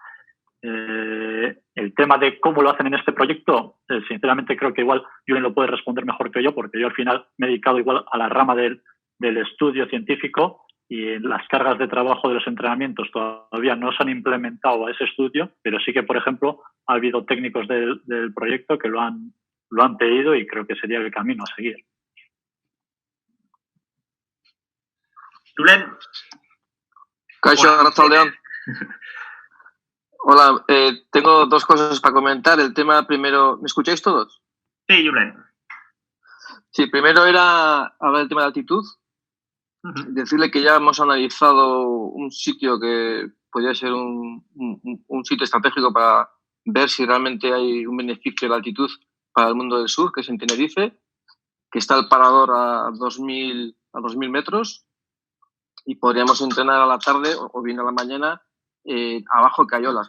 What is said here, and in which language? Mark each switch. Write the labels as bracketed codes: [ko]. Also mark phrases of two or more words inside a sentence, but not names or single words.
[es] El tema de cómo lo hacen en este proyecto, sinceramente creo que igual Julen lo puede responder mejor que yo, porque yo al final me he dedicado igual a la rama del estudio científico y las cargas de trabajo de los entrenamientos todavía no se han implementado a ese estudio, pero sí que, por ejemplo, ha habido técnicos del proyecto que lo han pedido y creo que sería el camino a seguir. Julen. [eu] Kaixo, arratsaldeon. [es] Hola, tengo dos cosas para comentar. El tema primero, ¿me escucháis todos? Sí, Julen. Sí, primero era hablar del tema de altitud. Decirle que ya hemos analizado un sitio que podría ser un sitio estratégico para ver si realmente hay un beneficio de la altitud para el mundo del sur, que es en Tenerife, que está el parador a 2.000 metros y podríamos entrenar a la tarde o bien a la mañana abajo de Cayolas.